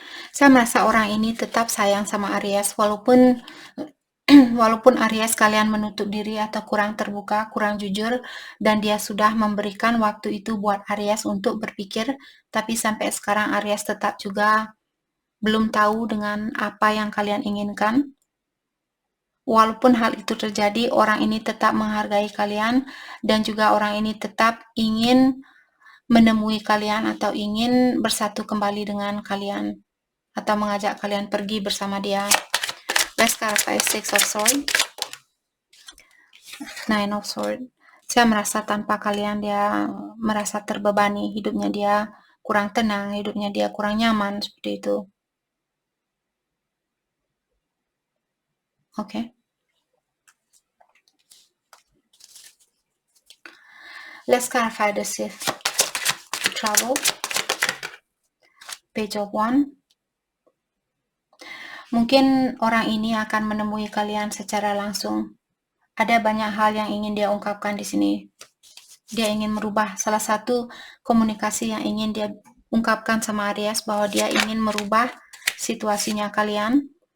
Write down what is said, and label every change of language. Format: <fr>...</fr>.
<id>Saya merasa orang ini tetap sayang sama Aries, walaupun Aries kalian menutup diri atau kurang terbuka, kurang jujur, dan dia sudah memberikan waktu itu buat Aries untuk berpikir, tapi sampai sekarang Aries tetap juga belum tahu dengan apa yang kalian inginkan. Walaupun hal itu terjadi, orang ini tetap menghargai kalian, dan juga orang ini tetap ingin menemui kalian atau ingin bersatu kembali dengan kalian. atau mengajak kalian pergi bersama dia.</id> <en>Let's clarify Six of Swords, Nine of Swords.</en> <id>Saya merasa tanpa kalian dia merasa terbebani, hidupnya dia kurang tenang, hidupnya dia kurang nyaman, seperti itu.</id> <en>Okay. Let's clarify the Sixth Trouble, Page of Wands.</en> <id>Mungkin orang ini akan menemui kalian secara langsung. Ada banyak hal yang ingin dia ungkapkan di sini. Dia ingin merubah salah satu komunikasi yang ingin dia ungkapkan sama Aries, bahwa dia ingin merubah situasinya kalian.</id>